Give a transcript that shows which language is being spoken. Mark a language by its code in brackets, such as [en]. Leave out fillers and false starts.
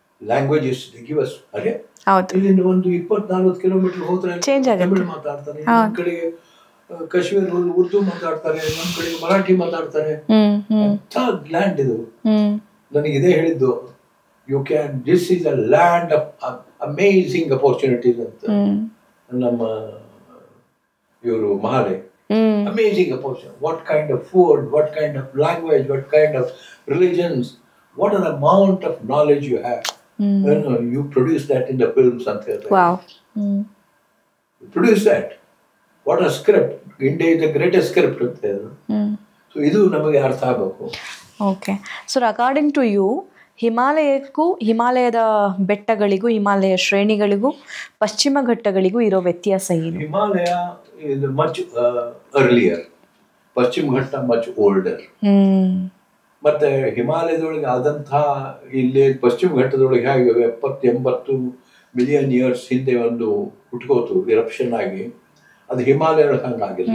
[en] Languages give us. [kn] ಅರೆ ಇಲ್ಲಿಂದ ಒಂದು 20-40 ಕಿಲೋಮೀಟರ್ ಹೋದ್ರೆ ತಮಿಳು ಮಾತಾಡ್ತಾರೆ, ನಮ್ಮ ಕಡೆಗೆ ಕಾಶ್ಮೀರ ಉರ್ದು ಮಾತಾಡ್ತಾರೆ, ನಮ್ಮ ಕಡೆಗೆ ಮರಾಠಿ ಮಾತಾಡ್ತಾರೆ. ಲ್ಯಾಂಡ್ ಇದು. ನನಗೆ ಇದೇ ಹೇಳಿದ್ದು, [en] this is a land of amazing opportunities [kn] ಅಂತ ನಮ್ಮ ಇವರು Mahale. [en] Amazing opportunity. What kind of food, what kind of language, what kind of religions, what an amount of knowledge you have. You produce that in the films and theatre. Wow. You produce that. What a script. India is the greatest script. [kn] So ಇದು ನಮಗೆ ಅರ್ಥ ಆಗಬೇಕು. [en] Okay. So according to you, [kn] ಹಿಮಾಲಯಕ್ಕೂ, ಹಿಮಾಲಯದ ಬೆಟ್ಟಗಳಿಗೂ, ಹಿಮಾಲಯ ಶ್ರೇಣಿಗಳಿಗೂ, ಪಶ್ಚಿಮ ಘಟ್ಟಗಳಿಗೂ ಇರೋ ವ್ಯತ್ಯಾಸ ಏನು? [en] Himalaya is much earlier. [kn] ಪಶ್ಚಿಮ ಘಟ್ಟ [en] much older. [kn] ಮತ್ತೆ ಹಿಮಾಲಯದೊಳಗೆ ಆದಂಥ ಇಲ್ಲಿ ಪಶ್ಚಿಮ ಘಟ್ಟದೊಳಗೆ ಹೇಗೆ 70-80 ಮಿಲಿಯನ್ ಇಯರ್ಸ್ ಹಿಂದೆ ಒಂದು ಹುಟ್ಕೋತು ಎರಪ್ಷನ್ ಆಗಿ, ಅದು ಹಿಮಾಲಯ ಹಂಗಾಗಿಲ್ಲ.